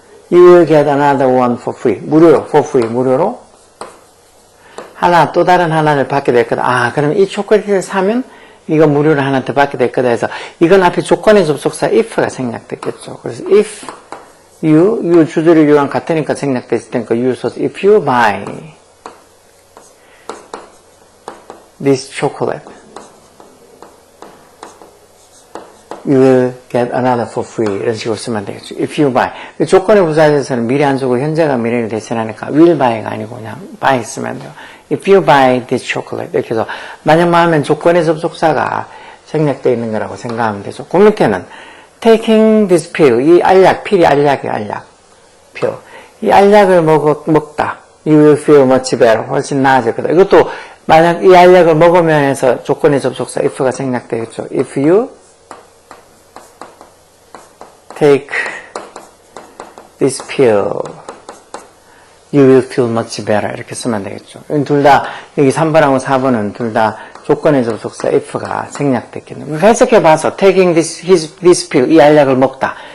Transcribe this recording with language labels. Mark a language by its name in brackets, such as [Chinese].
[English] You will get another one for free. [Korean] 무료로, for free, 무료로 하나, 또 다른 하나를 받게 될 거다. 아, 그럼 이 초콜릿을 사면 이거 무료로 하나 더 받게 될 거다 해서 이건 앞에 조건의 접속사 if가 생략됐겠죠. 그래서 [English] if you [Korean] 주절이 you랑 같으니까 생략됐을 테니까 [English] you [Korean] 써서 [English] if you buy this chocolate you will get another for free 이런 식으로 쓰면 되겠죠. If you buy [Korean] 조건의 부사에서는 미래 안 쓰고 현재가 미래를 대신하니까 will buy가 아니고 그냥 buy 쓰면 돼요. [English] If you buy this chocolate [Korean] 이렇게 해서 만약만 하면 조건의 접속사가 생략되어 있는 거라고 생각하면 되죠. 그 밑에는 taking this pill 이 알약, 필이 알약이에요. 알약, pill 이 알약을 먹다 [English] you will feel much better [Korean] 훨씬 나아질 거다. 이것도 만약 이 알약을 먹으면 해서 조건의 접속사 if가 생략되겠죠. [English] If you take this pill, you will feel much better. [Korean] 이렇게 쓰면 되겠죠. 둘 다, 여기 3번하고 4번은 둘 다 조건의 접속사 if가 생략됐겠네요. 해석해봐서, [English] taking this pill, [Korean] 이 알약을 먹다.